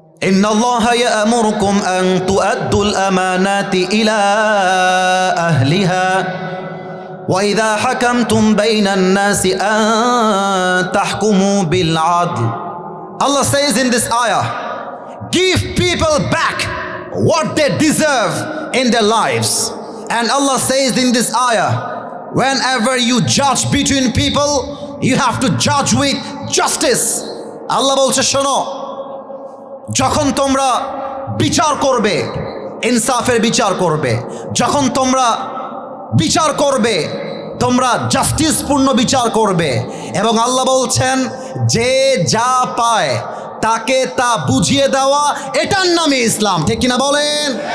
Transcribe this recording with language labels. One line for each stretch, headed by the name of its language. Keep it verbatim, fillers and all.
Arabic: إن الله يأمركم أن تؤدوا الأمانات إلى أهلها وإذا حكمتم بين الناس أن تحكموا بالعدل.
English: Allah says in this ayah, give people back what they deserve in their lives. And Allah says in this ayah, whenever you judge between people, you have to judge with justice.
Bangla: Allah বলছে শোনো, যখন তোমরা বিচার করবে ইনসাফের বিচার করবে, যখন তোমরা বিচার করবে তোমরা জাস্টিসপূর্ণ বিচার করবে। এবং আল্লাহ বলছেন যে যা পায় তাকে তা বুঝিয়ে দেওয়া, এটার নামে ইসলাম। ঠিক কিনা বলেন?